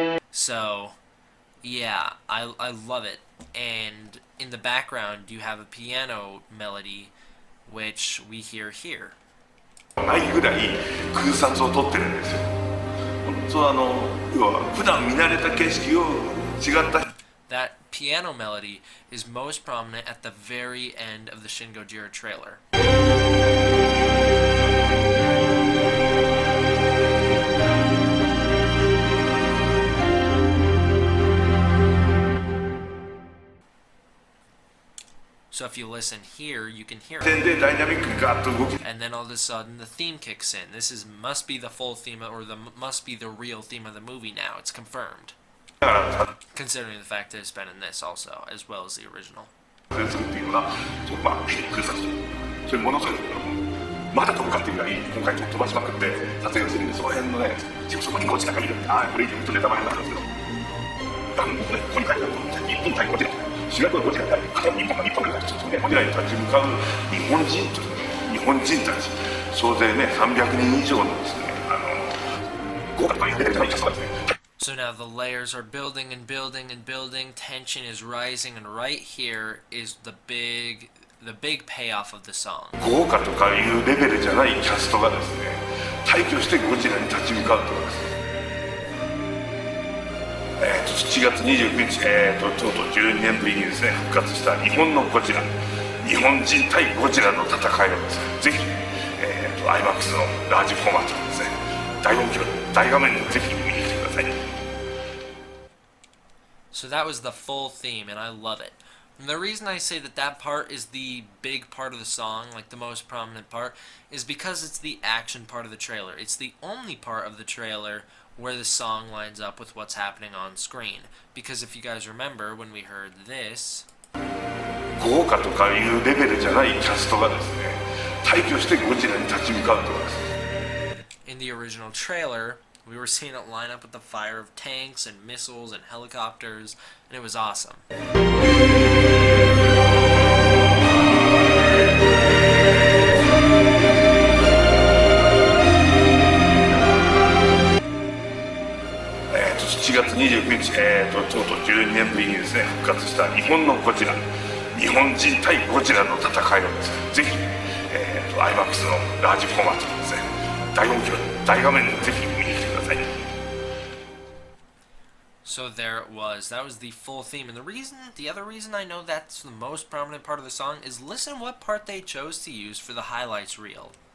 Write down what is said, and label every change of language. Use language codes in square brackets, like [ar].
[en] So, yeah, I love it. And in the background, you have a piano melody, which we hear here. [ja] ないぐらい空撮を撮ってるんですよ本当要は普段見慣れた景色を違った [en] That piano melody is most prominent at the very end of the Shin Godzilla trailer. So if you listen here, you can hear it. [ja] でダイナミックにガーッと動き [en] And then all of a sudden, the theme kicks in. Must be the full theme, or must be the real theme of the movie now. It's confirmed. [ja] ながら [en] Considering the fact that it's been in this also, as well as the original. [ja] 撮影するっていうのがまあヘリ空撮それものすごいまだ飛ぶかっていうぐらい今回飛ばしまくって撮影をしてるんでその辺のねそこにゴジラがいるんでこれ以上言うとネタバレになるんですけど番号でここに書いてある日本対ゴジラ主役はゴジラであり日本がゴジラに立ち向かう日本人たち総勢ね300人以上のですね豪華なレベルじゃないキャストがですね。 [en] So now the layers are building and building and building, tension is rising, and right here is the big payoff of the song. [ja] 豪華とかいうレベルじゃないキャストがですね大挙してゴジラに立ち向かうとかですね、7月29日、とうとう12年ぶりにですね復活した日本のゴジラ、日本人対ゴジラの戦いをですねぜひ、IMAX のラージフォーマットのですね大音響大画面でぜひ見に来てください。 [en] So that was the full theme, and I love it. And the reason I say that part is the big part of the song, like the most prominent part, is because it's the action part of the trailer. It's the only part of the trailer where the song lines up with what's happening on screen. Because if you guys remember, when we heard this... [ja] 豪華とかいうレベルじゃないキャストがですね大挙してゴジラに立ち向かうとかです。 [en] In the original trailer, we were seeing it line up with the fire of tanks and missiles and helicopters, and it was awesome. [ja] 7月29日、とうとう12年ぶりにですね復活した日本のゴジラ、日本人対ゴジラの戦いをですねぜひ、IMAX のラージフォーマットのですね大音響大画面でぜひ見に来てください。 [en] So there it was. That was the full theme. And the other reason I know that's the most prominent part of the song is listen what part they chose to use for the highlights reel.